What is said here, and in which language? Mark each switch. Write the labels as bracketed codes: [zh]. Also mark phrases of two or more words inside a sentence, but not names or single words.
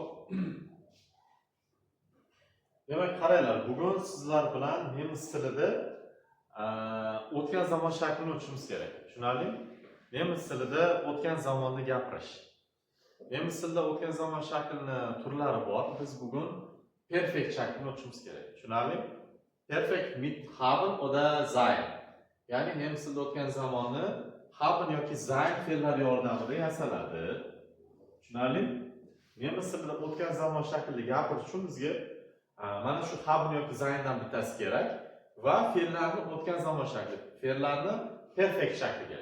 [uz] Demak, qaranglar, bugun sizlar bilan nemis tilida o'tgan zamon shaklini o'tishimiz kerak. Tushunarli? Nemis tilida o'tgan zamonni gapirish. Nemis tilida o'tgan zamon shaklini turlari bor. Biz bugun perfekt shaklini o'tishimiz kerak. Tushunarli? [de] Perfekt mit haben oder sein. [uz] Ya'ni nemis tilida o'tgan zamonni haben yoki sein fe'llari yordamida yasaladi. Tushunarli? Nemis tilida o'tgan zamon shaklida gapirish uchun bizga mana shu haben yoki zayndan bittasi kerak va fe'llarni o'tgan zamon shakli, fe'llarni perfekt shakli kerak.